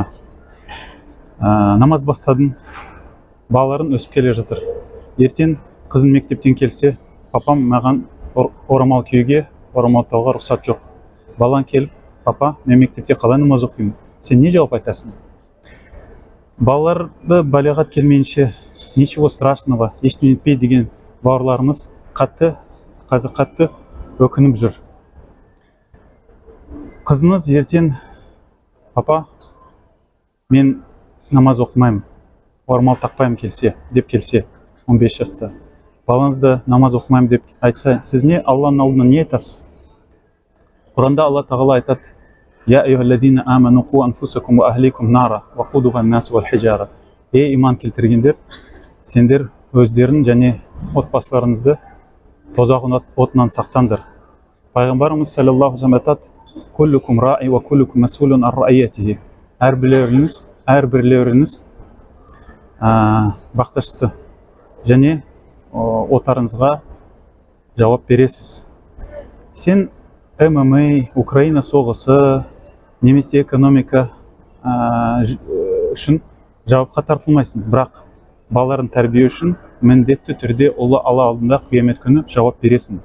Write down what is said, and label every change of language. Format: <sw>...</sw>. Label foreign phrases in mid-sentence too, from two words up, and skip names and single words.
<kk>Намаз бастадың, балаларың өсіп келе жатыр. Ертең қызым мектептен келсе, папам маған орамал киюге, орамал тағуға рұқсат жоқ. Балаң келіп, папа, мен мектепте қалай намаз оқимын? Сен не жауап айтасың? Балаларды балиғат келмейінше,</kk> <ru>ничего страшного,</ru> <kk>ештеңе етпей деген бауырларымыз қазір қатты өкініп жүр. Қызыңыз ертең, папа, мен намаз оқымаймын, орамал тақпаймын деп келсе, 15 жаста. Балаңызды намаз оқымаймын деп айтса, сіз не Алланың алдына не айтасыз? Құранда Алла тағала айтады:</kk> <ar>«يا أيها الذين آمنوا قوا أنفسكم وأهليكم نارا وقودها الناس والحجارة».</ar> <kk>Ей иман келтіргендер, сендер өздерін және отбасыларыңызды тозақ отынан сақтаңдар. Пайғамбарымыз</kk> <ar>صلى الله عليه وسلم</ar> <kk>айтады:</kk> <ar>«كلكم راع وكلكم مسؤول عن رعيته».</ar> <kk>Әрбіреулеріңіз бақташысы және отарыңызға жауап бересіз. Сен ММА, Украина соғысы, немесе экономика үшін жауапқа тартылмайсың, бірақ балаларын тәрбие үшін міндетті түрде Алла алдында қиямет күні жауап бересің.</kk>